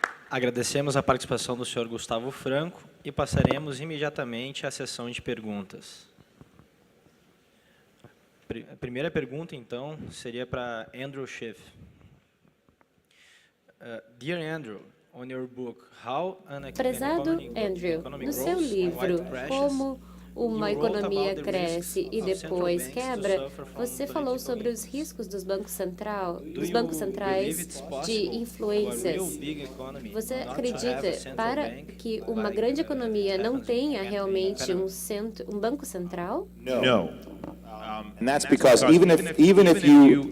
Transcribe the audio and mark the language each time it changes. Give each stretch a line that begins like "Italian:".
Portuguese: Agradecemos a participação do senhor Gustavo Franco e passaremos imediatamente à sessão de perguntas. A primeira pergunta, então, seria para Andrew Schiff.
English: Dear Andrew, on your book, How an
Portuguese: Prezado Andrew, no seu livro, Como uma economia cresce e depois quebra, você falou sobre os riscos dos bancos centrais de influências. Você acredita para que uma grande economia não tenha realmente um banco central?
English: No. And that's because even if you